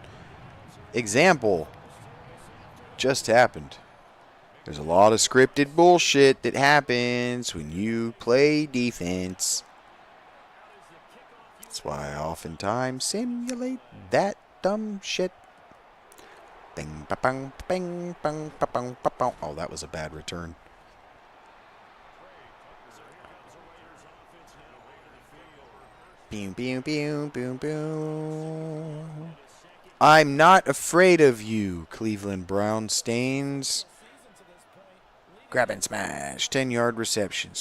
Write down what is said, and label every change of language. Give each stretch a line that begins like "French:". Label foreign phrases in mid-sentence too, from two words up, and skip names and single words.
English: Example. Just happened. There's a lot of scripted bullshit that happens when you play defense. That's why I oftentimes simulate that dumb shit. Bing, ba-bang, bing, bang, ba-bang, ba-bang. Oh, that was a bad return. Boom, boom, boom, boom, boom. I'm not afraid of you, Cleveland Brown Stains. Grab and smash. 10-yard receptions.